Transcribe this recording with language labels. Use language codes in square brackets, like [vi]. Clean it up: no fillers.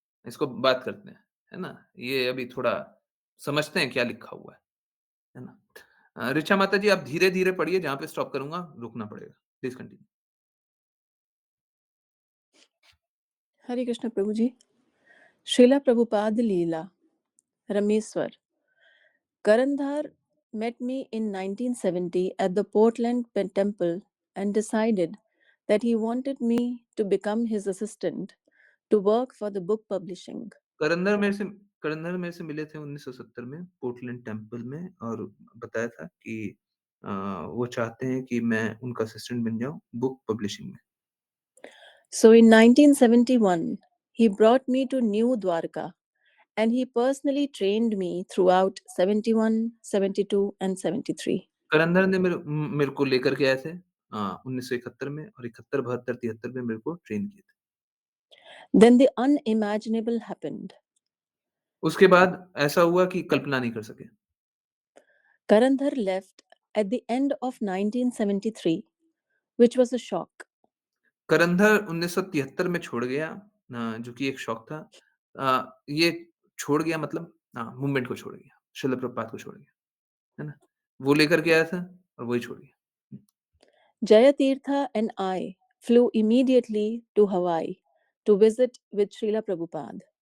[hi] इसको बात करते हैं, है ना? ये अभी थोड़ा समझते हैं क्या लिखा हुआ है ना? ऋचा माता जी आप धीरे-धीरे पढ़िए, जहाँ पे स्टॉप करूँगा रुकना पड़ेगा। Please continue. Hare Krishna Prabhu ji. Srila Prabhupada Leela Rameswar. [en] Karandhar met me in 1970 at the Portland Temple and decided that he wanted me to become his assistant to work for the book publishing. [hi] करंदर मेरे से करंदर मेरे से मिले थे 1970 में Portland temple में और बताया था कि वो चाहते हैं कि मैं उनका असिस्टेंट बन जाऊँ बुक पब्लिशिंग में। [en] So in 1971, he brought me to New Dwarka and he personally trained me throughout 71, 72, and 73. [hi] करंदर ने मेरे को लेकर के आए थे 1971 में और 71, 72, 73 में मेरे को ट्रेन किए थे। [en] Then the unimaginable happened. [hi] उसके बाद ऐसा हुआ कि कल्पना नहीं कर सके। [en] Karandhar left at the end of 1973, which was a shock. [hi] करंदर 1973 में छोड़ गया जो कि एक शौक था। ये छोड़ गया मतलब मूवमेंट को छोड़ गया, शिल प्रभुपाद को छोड़ गया, है ना? वो लेकर के आया था और वही छोड़ गया। [en] Jayatirtha and I flew immediately to Hawaii to visit with Srila Prabhupada.